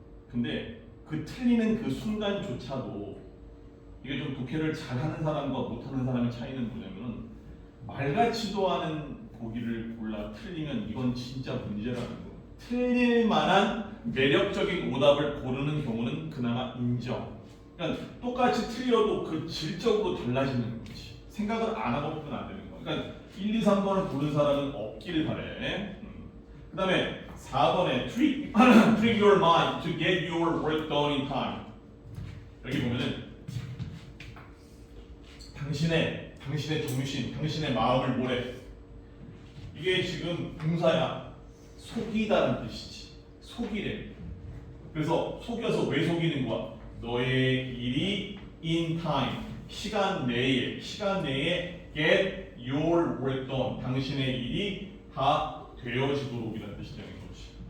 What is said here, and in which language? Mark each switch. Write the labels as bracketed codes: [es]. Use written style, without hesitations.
[ko] 근데 그 틀리는 그 순간조차도 이게 좀 독해를 잘하는 사람과 못하는 사람의 차이는 뭐냐면은 말같지도 않은 보기를 골라 틀리면 이건 진짜 문제라는 거. 틀릴 만한 매력적인 오답을 고르는 경우는 그나마 인정. 그러니까 똑같이 틀려도 그 질적으로 달라지는 거지. 생각을 안 하고 보면 안 되는 거야. 그러니까 1, 2, 3번을 고른 사람은 없길 바래. 그 다음에 4번에 [en] trick your mind to get your work done in time. [ko] 여기 보면은 당신의 정신, 당신의 마음을 뭐래? 이게 지금 동사야. 속이다는 뜻이지. 속이래. 그래서 속여서 왜 속이는 거야? 너의 일이 in time, 시간 내에 [en] get your work done, [ko] 당신의 일이 다 되어지도록이라는 뜻이 되는 거지.